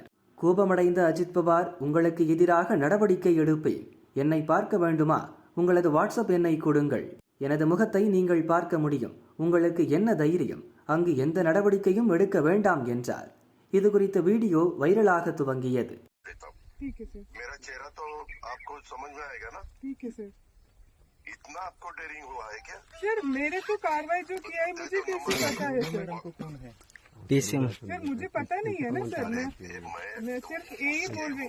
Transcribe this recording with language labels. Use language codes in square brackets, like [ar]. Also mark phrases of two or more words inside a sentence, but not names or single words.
[ta] கோபமடைந்த அஜித் பவார், உங்களுக்கு எதிராக நடவடிக்கை எடுப்பேன், என்னை பார்க்க வேண்டுமா, உங்களது வாட்ஸ்அப் எண்ணை கொடுங்கள், எனது முகத்தை நீங்கள் பார்க்க முடியும், உங்களுக்கு என்ன தைரியம், அங்கு எந்த நடவடிக்கையும் எடுக்க வேண்டாம் என்றார். இது குறித்த வீடியோ வைரலாக துவங்கியது. [hi] ठीक है सर। मेरा चेहरा तो आपको समझ में आएगा ना? ठीक है सर। इतना आपको डेयरिंग हुआ है क्या? सर मेरे को कार्रवाई जो किया है मुझे कैसे पता है सर? कौन है? सर मुझे पता नहीं है ना सर। मैं सिर्फ यही बोल रही।